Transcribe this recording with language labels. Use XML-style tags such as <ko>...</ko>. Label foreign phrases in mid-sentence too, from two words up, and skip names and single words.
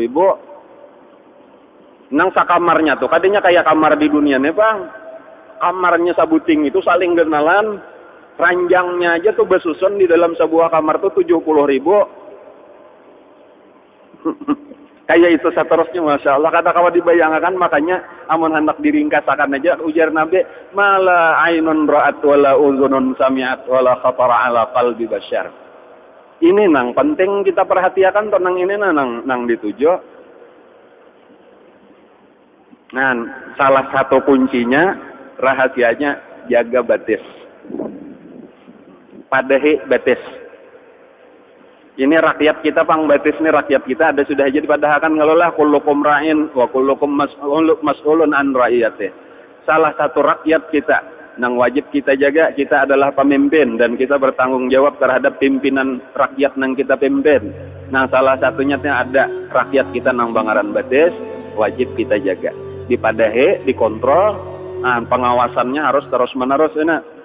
<bjn>nang sakamarnya tuh kadanya kayak kamar di dunia nih bang kamarnya sabuting itu saling kenalan ranjangnya aja tuh bersusun di dalam sebuah kamar tuh 70.000 kayak itu seterusnya</bjn> <ar>ما شاء الله</ar> <bjn>kata kawan dibayangkan makanya amun hendak diringkasakan aja ujar Nabi</bjn> <ar>ما لا عين رأت ولا أذن سمعت ولا خطر على قلب بشر.</ar> <bjn>Ini nang penting kita perhatikan tentang ini nang dituju. Nah, salah satu kuncinya rahasianya jaga batis. Padahi batis. Ini rakyat kita pang batis nih rakyat kita ada sudah jadi padahkan ngalolah</bjn> <ar>كلكم راع وكلكم مسؤول عن رعيته.</ar> <bjn>Salah satu rakyat kita nang wajib kita jaga kita adalah pemimpin dan kita bertanggung jawab terhadap pimpinan rakyat nang kita pimpin. Nah, salah satunya ada rakyat kita nang bangaran batis wajib kita jaga. Dipadahi, dikontrol, pengawasannya harus terus-menerus ini.</bjn>